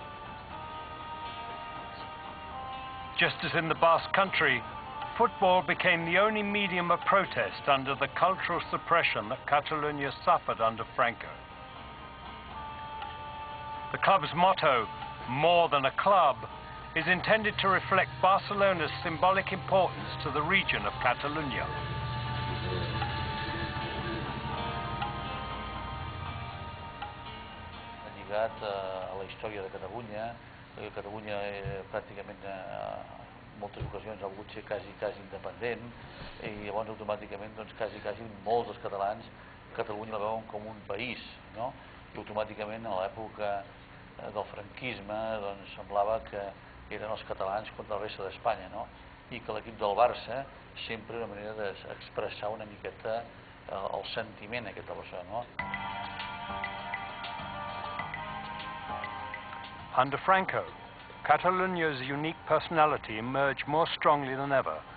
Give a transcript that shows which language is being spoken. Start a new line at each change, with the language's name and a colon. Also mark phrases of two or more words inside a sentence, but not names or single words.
English: Just as in the Basque country, football became the only medium of protest under the cultural suppression that Catalonia suffered under Franco. The club's motto, "More than a club," is intended to reflect Barcelona's symbolic importance to the region of Catalunya.
Catalan: Lligat a la història de Catalunya, Catalunya pràcticament moltes ocasions ha volgut ser quasi independent i llavors automàticament quasi molts dels catalans Catalunya la veuen com un país, no? I automàticament a l'època del franquisme semblava que eren els catalans contra la resta d'Espanya, no? I que l'equip del Barça sempre era una manera d'expressar una miqueta el sentiment aquest de l'oceà, no?
English: Under Franco, Catalonia's unique personality emerged more strongly than ever